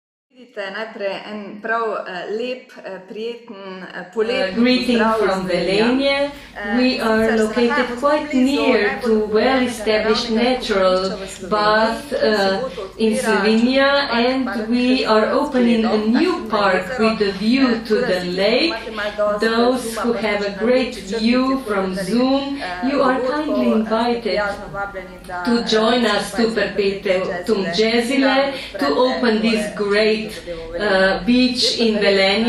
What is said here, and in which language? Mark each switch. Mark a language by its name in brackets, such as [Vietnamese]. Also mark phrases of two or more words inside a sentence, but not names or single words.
[Slovenian] Vidite najprej en prav lep, prijeten, poletni [English] Greeting [Slovenian] pozdrav iz [English] from [Slovenian] Velenja. [English] Velenje. We are located quite near to well-established natural bath in Slovenia, and we are opening a new park with a view to the lake. Those who have a great view from Zoom, you are kindly invited to join us to Perpetuum Gesile to open this great beach in Velenje.